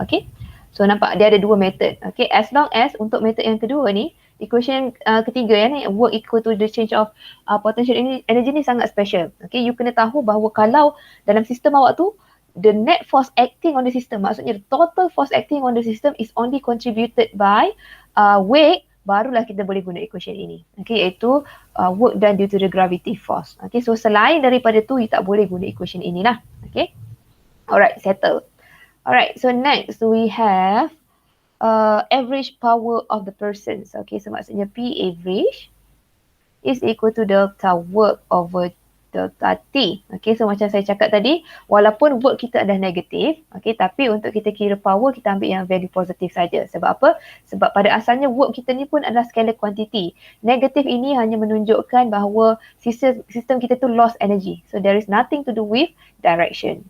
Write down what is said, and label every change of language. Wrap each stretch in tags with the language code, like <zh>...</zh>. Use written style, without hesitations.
<ms>Okay, so nampak dia ada dua method. Okay, as long as untuk method yang kedua ni, equation ketiga ya ni,</ms> <en>work equal to the change of potential energy</en> <ms>ni sangat special.</ms> <en>Okay, you</en> <ms>kena tahu bahawa kalau dalam sistem awak tu,</ms> <en>the net force acting on the system, maksudnya the total force acting on the system is only contributed by weight,</en> <ms>barulah kita boleh guna equation ini.</ms> <en>Okay, iaitu work done due to the gravity force.</en> <ms>Okay, so selain daripada tu, you tak boleh guna equation inilah.</ms> <en>Okay, alright, settle. Alright, so next we have average power of the persons. Okay, so maksudnya P average is equal to delta work over delta T.</en> <ms>Okay, so macam saya cakap tadi, walaupun work kita adalah negatif, okay, tapi untuk kita kira power, kita ambil yang value positif saja. Sebab apa? Sebab pada asalnya work kita ni pun adalah scalar quantity. Negatif ini hanya menunjukkan bahawa sistem kita tu lost energy.</ms> <en>So there is nothing to do with direction.</en>